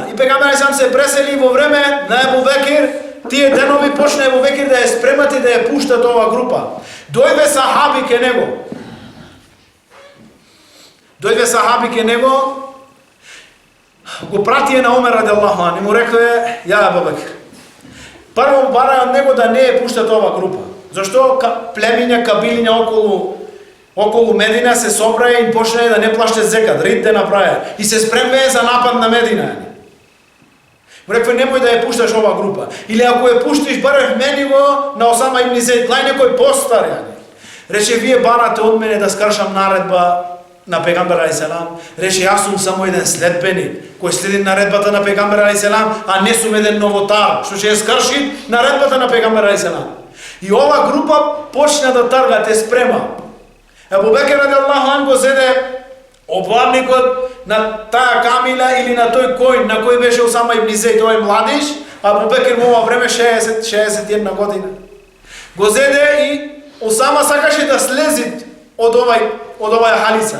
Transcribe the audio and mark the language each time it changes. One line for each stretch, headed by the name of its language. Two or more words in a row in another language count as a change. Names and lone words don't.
Macedonian: И пегамбер алейхиселам се пресели во време на Абу Бекир, тие денови почна Абу Бекир да ја спремат и да ја пуштат ова група. Дојде сахаби ке него, го пратие на Омер
Arabic: رضي الله عنه
Macedonian: и му рекле, ја Абу Бекир, прво бара од него да не ја пуштат ова група. Зашто племиња, кабилиња околу Медина се собрае и почне да не плаште зекат, ридде направи и се спремвае за напад на Медина. Му рекве, немој да ја пушташ ова група. Или ако ја пуштиш, барев мени го на Осама ибн Зейд, лај некој постар. Рече, вие барате од мене да скршам наредба на пегамбер алейхиселам. Рече, јас сум само еден следбеник, кој следи наредбата на пегамбер алейхиселам, а не сум еден новотар, што ќе ја скрши наредбата на пегамбер алейхиселам. И ова група почна да тарга, те спрема. Абу Бекир
Arabic: رضي الله عنه
Macedonian: го зеде облавникот на таа камила или на тој кој, на кој беше Осама ибн Зейд, тој младиш, а Абу Бекир во ова време 61 година. Го зеде и Осама сакаше да слези од овај халица.